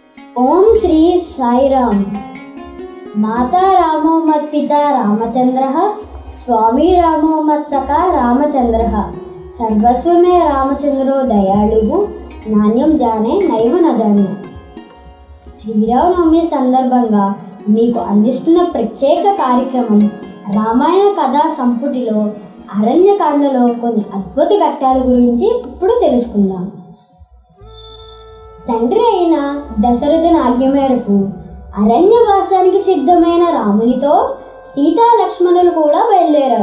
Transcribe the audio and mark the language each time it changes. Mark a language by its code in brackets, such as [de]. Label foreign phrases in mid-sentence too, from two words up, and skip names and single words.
[sa] ओम श्री साई राम। माता रामो मत् पिता रामचंद्रः, स्वामी रामो मत् सखा रामचंद्रः, सर्वस्व में रामचंद्रो दयालुः, నాణ్యం జానే నైవ నజానే. [te] శ్రీరామనవమి సందర్భంగా మీకు అందిస్తున్న ప్రత్యేక కార్యక్రమం రామాయణ కథా సంపుటిలో అరణ్యకాండలో కొన్ని అద్భుత ఘట్టాల గురించి ఇప్పుడు తెలుసుకుందాం. తండ్రి అయిన దశరథుని ఆజ్ఞ మేరకు అరణ్యవాసానికి సిద్ధమైన రామునితో సీతా లక్ష్మణులు కూడా బయలుదేరారు.